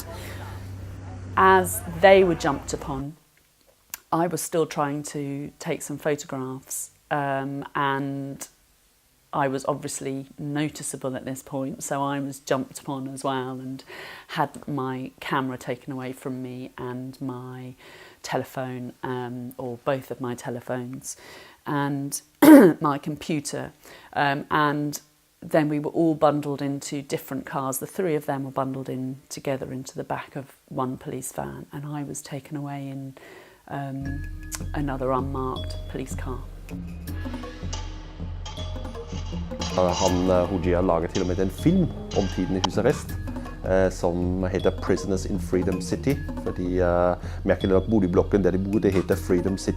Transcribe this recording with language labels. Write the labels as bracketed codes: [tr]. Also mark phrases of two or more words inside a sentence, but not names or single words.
[en] As they were jumped upon, I was still trying to take some photographs, and I was obviously noticeable at this point, so I was jumped upon as well and had my camera taken away from me and my telephone, or both of my telephones, and my computer. And then we were all bundled into different cars. The three of them were bundled in together into the back of one police van, and I was taken away in another unmarked police car. [no] Hojia laget til og med en film om tiden i husarrest som heter Prisoners in Freedom City, fordi merkelig nok boligblokken der de bor, det heter Freedom City.